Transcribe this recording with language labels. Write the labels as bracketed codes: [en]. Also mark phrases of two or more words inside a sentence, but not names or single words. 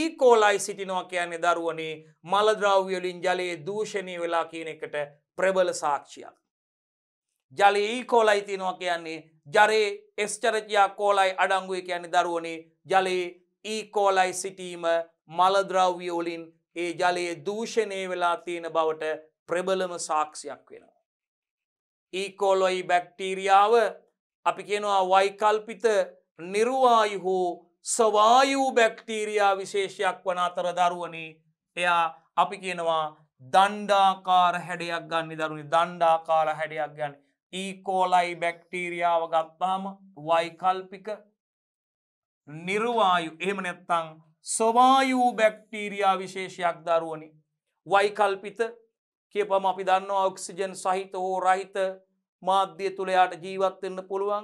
[si] coli සිටිනවා කියන්නේ දරුවනේ මල ද්‍රව්‍ය වලින් ජලයේ දූෂණය වෙලා කියන එකට ප්‍රබල සාක්ෂියක්. ජලයේ E. coli තියෙනවා කියන්නේ ජලයේ Escherichia coli අඩංගුයි කියන්නේ දරුවනේ ජලයේ E. coli සිටීම මල ද්‍රව්‍ය වලින් ඒ ජලයේ දූෂණය වෙලා තියෙන බවට ප්‍රබලම සාක්ෂියක් වෙනවා. E. coli බැක්ටීරියාව අපි කියනවා වෛකල්පිත නිර්වායු හෝ සවායු බැක්ටීරියා විශේෂයක් වන අතර දරුවනේ එයා අපි කියනවා දණ්ඩාකාර හැඩයක් ගන්න දරුවනේ දණ්ඩාකාර හැඩයක් ගන්න. E. coli බැක්ටීරියාව ගත්තාම වෛකල්පික නිර්වායු එහෙම නැත්නම් සවායු බැක්ටීරියා විශේෂයක් දරුවනේ. වෛකල්පිත කියපම අපි දන්නවා ඔක්සිජන් සහිත හෝ රහිත මාධ්‍ය තුල යාට ජීවත් වෙන්න පුළුවන්.